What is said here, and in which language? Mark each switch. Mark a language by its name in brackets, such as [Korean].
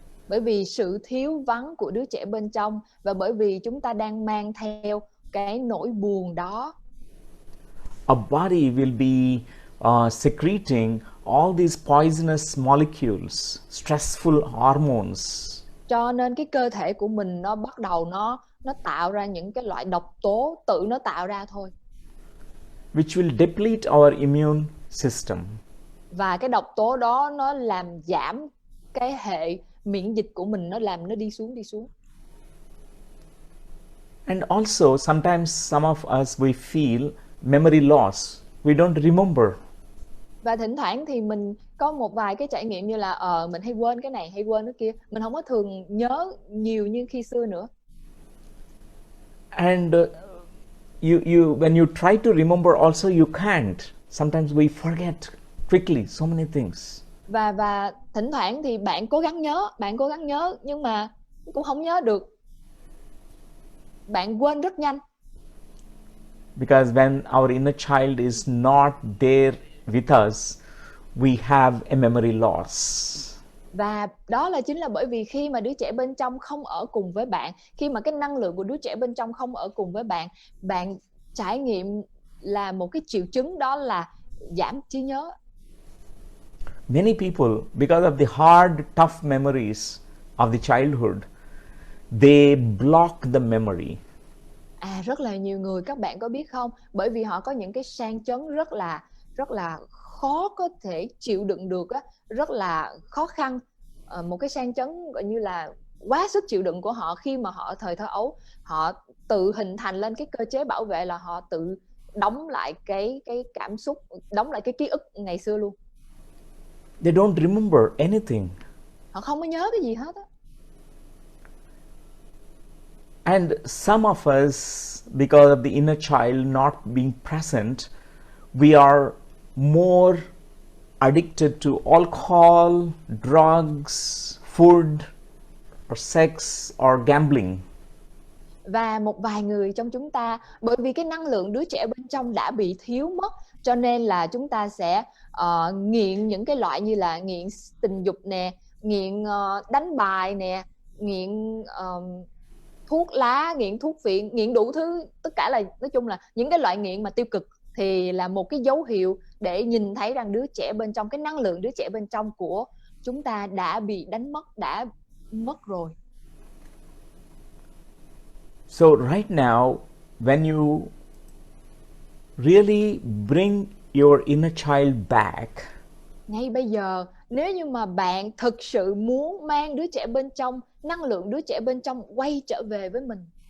[Vietnamese] bởi vì sự thiếu vắng của đứa trẻ bên trong, và bởi vì chúng ta đang mang theo cái nỗi buồn đó, [English] our body will be secreting all these poisonous molecules, stressful hormones, [Vietnamese] cho nên cái cơ thể của mình nó bắt đầu nó tạo ra những cái loại độc tố, tự nó tạo ra thôi, [English] which will deplete our immune system. [Vietnamese] và cái độc tố đó nó làm giảm cái hệ miễn dịch của mình, nó làm nó đi xuống. [English] And also sometimes some of us we feel memory loss. We don't remember. [Vietnamese] Và thỉnh thoảng thì mình có một vài cái trải nghiệm như là mình hay quên cái này, hay quên cái kia, mình không có thường nhớ nhiều như khi xưa nữa. [English] And you when you try to remember also you can't. Sometimes we forget quickly so many things. [Vietnamese] Và thỉnh thoảng thì bạn cố gắng nhớ nhưng mà cũng không nhớ được. Bạn quên rất nhanh. [English] Because when our inner child is not there with us, we have a memory loss. [Vietnamese] Và đó chính là bởi vì khi mà đứa trẻ bên trong không ở cùng với bạn, khi mà cái năng lượng của đứa trẻ bên trong không ở cùng với bạn, bạn trải nghiệm là một cái triệu chứng, đó là giảm trí nhớ. [English] Many people, because of the hard, tough memories of the childhood, they block the memory. [Vietnamese] Rất là nhiều người, các bạn có biết không, bởi vì họ có những cái sang chấn rất là khó có thể chịu đựng được á, rất là khó khăn, một cái sang chấn gọi như là quá sức chịu đựng của họ, khi mà họ thời thơ ấu, họ tự hình thành lên cái cơ chế bảo vệ, là họ tự đóng lại cái cảm xúc, đóng lại cái ký ức ngày xưa luôn. [English] They don't remember anything. [Vietnamese] Họ không có nhớ cái gì hết á. [English] And some of us, because of the inner child not being present, we are more addicted to alcohol, drugs, food, or sex, or gambling. [Vietnamese] Và một vài người trong chúng ta, bởi vì cái năng lượng đứa trẻ bên trong đã bị thiếu mất, cho nên là chúng ta sẽ nghiện những cái loại như là nghiện tình dục nè, nghiện đánh bài nè, nghiện thuốc lá, nghiện thuốc phiện, nghiện đủ thứ, tất cả là nói chung là những cái loại nghiện mà tiêu cực, thì là một cái dấu hiệu để nhìn thấy rằng đứa trẻ bên trong, cái năng lượng đứa trẻ bên trong của chúng ta đã bị đánh mất, đã mất rồi. [English] So right now, when you really bring your inner child back, [Vietnamese] ngay bây giờ, nếu như mà bạn thực sự muốn mang đứa trẻ bên trong, năng lượng đứa trẻ bên trong quay trở về với mình,